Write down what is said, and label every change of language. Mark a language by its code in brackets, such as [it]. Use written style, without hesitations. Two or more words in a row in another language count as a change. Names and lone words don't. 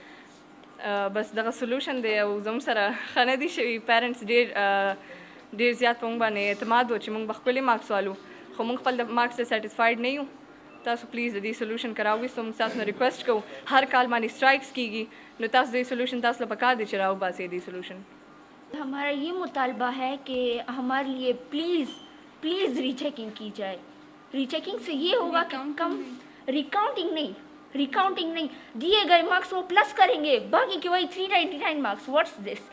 [ps] بس دغه سلوشن دی او زموږ سره ښه نه دي شوي. پیرنټس ډېر زیات په موږ باندې اعتماد و چې موږ به ښکلي مارکس والو, خو موږ خپل د مارکس ته سیټسفاید نه یو. تاسو پلیز د دې سلوشن کراوغستو. موږ تاسو نه ریکویسټ کوو, هر کال باندې اسټرائکس کیږي, نو تاسو د سلوشن تاسو له پکار دی چې راوباسئ دې سلوشن. [ur] ہمارا یہ مطالبہ ہے کہ ہمارے لیے پلیز ری چیکنگ کی جائے. ری چیکنگ سے یہ ہوگا کہ کم ریکاؤنٹنگ نہیں, دیے گئے مارکس وہ پلس کریں گے, باقی کہ وہی 399 مارکس. [en] What's this?